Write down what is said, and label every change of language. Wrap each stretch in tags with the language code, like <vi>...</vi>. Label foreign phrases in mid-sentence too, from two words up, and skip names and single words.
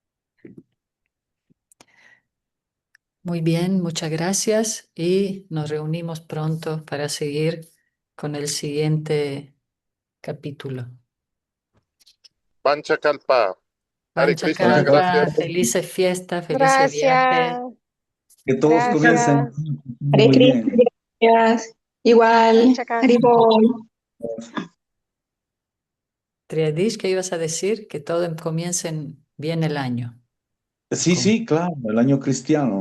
<es>Muy bien, muchas gracias y nos reunimos pronto para seguir con el siguiente capítulo. Panchakalpa. Hare Muchas Krishna, Panchakalpa, gracias. gracias. felices fiestas, felices Gracias, viajes. Que todos comiencen gracias. Hare muy Krishna, bien. gracias. Igual, Panchaka. Haribol. Triadish, ¿qué ibas a decir? Que todo comience bien el año. Sí, sí, claro, el año cristiano, ¿no?</es>